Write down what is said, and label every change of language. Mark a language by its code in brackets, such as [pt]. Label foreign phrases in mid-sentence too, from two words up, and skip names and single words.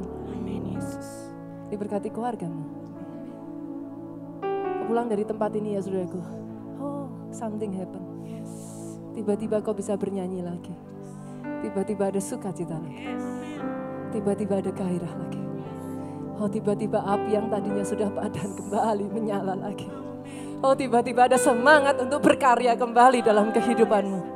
[id] Amin Yesus. Diberkati keluargamu. Pulang dari tempat ini ya saudaraku. [en] Oh, something happen. [id] Tiba-tiba kau bisa bernyanyi lagi. Tiba-tiba ada sukacita lagi. Tiba-tiba ada gairah lagi. Oh, tiba-tiba api yang tadinya sudah padam kembali menyala lagi. Oh, tiba-tiba ada semangat untuk berkarya kembali dalam kehidupanmu.